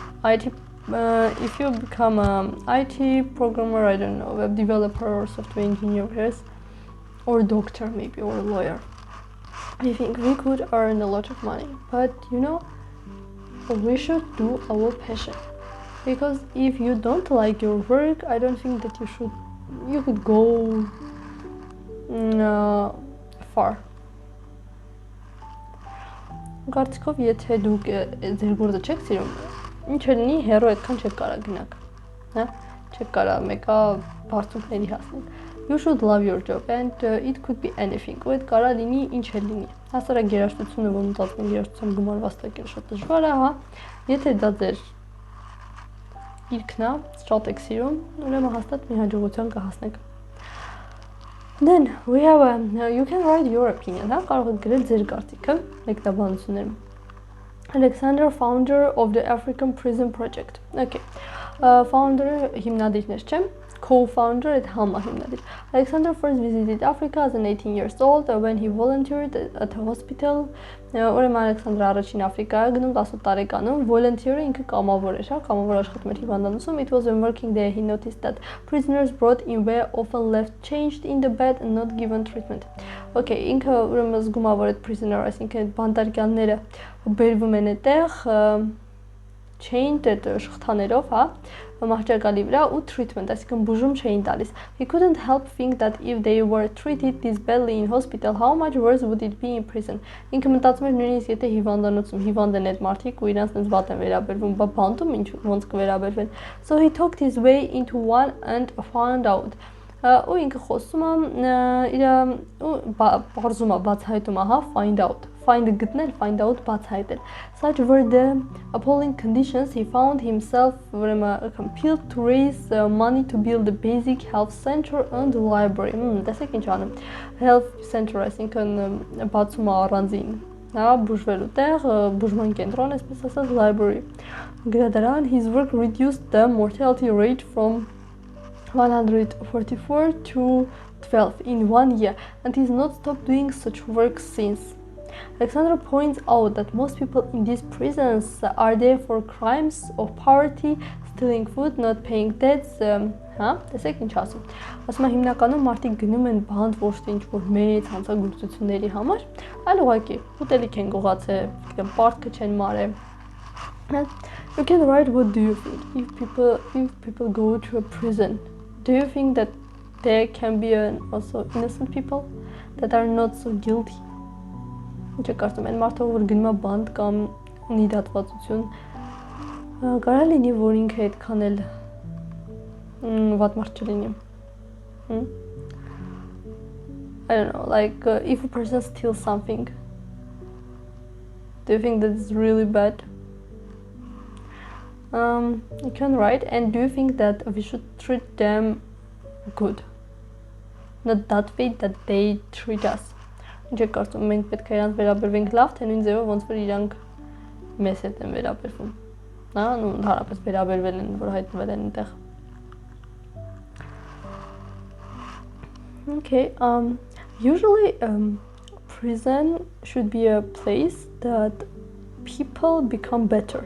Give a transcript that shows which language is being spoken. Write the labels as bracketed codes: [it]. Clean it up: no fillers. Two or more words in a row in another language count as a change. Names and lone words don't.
[en] IT if you become an IT programmer, I don't know, web developer or software engineer, or doctor maybe, or a lawyer, I think we could earn a lot of money. But you know, we should do our passion. Because if you don't like your work, I don't think that you could go far. [hy] Կարծիքով եթե դուք ձեր գործը չեք սիրում, ինչ է լինի, հեռու այդքան չեք կարա գնաք, հա, չեք կարա մեկա բարձունքների հասնել. [en] You should love your job and it could be anything. [hy] Ու այդ կարա լինի ինչ է լինի. Հասարակ երաժշտությունը, որ մտածում եմ երաժշտության գումար վաստակել շատ դժվար է, հա, եթե դա ձեր իրքն է, շատ եք սիրում, ուրեմն հաստատ մի հաջողության կհասնեք. [en] Then we have you can write your opinion, [hy] հա, կարող եք գրել ձեր կարծիքը մեկնաբանություններում. [en] Alexander, founder of the African Prison Project. Okay. [hy] Founder-ը հիմնադիրներ չեմ, co-founder այդ համահիմնադիր. [en] Alexander first visited Africa as an 18 years old when he volunteered at a hospital. [hy] Ուրեմն Alexander առաջին Աֆրիկա գնում 18 տարեկանում, volunteer-ը ինքը կամավոր էր, հա, կամավոր աշխատում էր հիվանդանոցում. [en] It was when working there he noticed that prisoners brought in were often left changed in the bed and not given treatment. [hy] Okay, ինքը ուրեմն զգում ա որ այդ prisoner, այսինքն բանտարկյալները բերվում են այդտեղ chained այդ շղթաներով, հա, մահճակալի վրա ու treatment, այսինքն բուժում չէին տալիս. [en] He couldn't help think that if they were treated this badly in hospital, how much worse would it be in prison. [hy] Ինքը մտածում էր նույնիսկ եթե հիվանդանոցում հիվանդ են այդ մարդիկ ու իրանց այնպես վատ են վերաբերվում, բա բանտում ինչ ոնց կվերաբերվեն. [en] So he talked his way into one and found out. [hy] Ու ինքը խոսում է իր ու բարձում է բացահայտում է, հա, [en] find out. [hy] Find գտնել, [en] find out [hy] բացահայտել. [en] Such were the appalling conditions he found himself compelled to raise money to build a basic health center and library. [hy] Տեսեք ինչ անում. [en] Health center, [hy] այսինքն բացում է առանձին, հա, բուժվելու տեղ, բուժման կենտրոն, այսպես ասած, library. Գրադարան, [en] his work reduced the mortality rate from 144 to 12 in 1 year, and he's not stopped doing such work since. Alexander points out that most people in these prisons are there for crimes of poverty, stealing food, not paying debts, [hy] հա, տեսեք ինչ ասում։ Ասում է հիմնականում մարդիկ գնում են բանտ ոչ թե ինչ-որ մեծ հանցագործությունների համար, այլ ուղղակի ուտելիք են գողացել, գիտեմ, պարտքը չեն մարել։ [en] You can write what do you think if people go to a prison. Do you think that there can be also innocent people that are not so guilty? [hy] Ինչ է կարծում են մարդը որ գնում է բանտ կամ ունի դատվածություն կարա լինի որ ինքը այդքան էլ վատ մարդ չլինի [en] I don't know, like if a person steals something, do you think that is really bad? You can write, and do you think that we should treat them good, not that way that they treat us? [hy] Ինչ է կարծում մենք պետք է իրանց վերաբերվենք լավ, թե նույն ձևով ոնց որ իրանք մեզ հետ են վերաբերվում, հա, ու ընդհանրապես վերաբերվել են, որ հայտնվել են այնտեղ. [en] Okay, usually prison should be a place that people become better.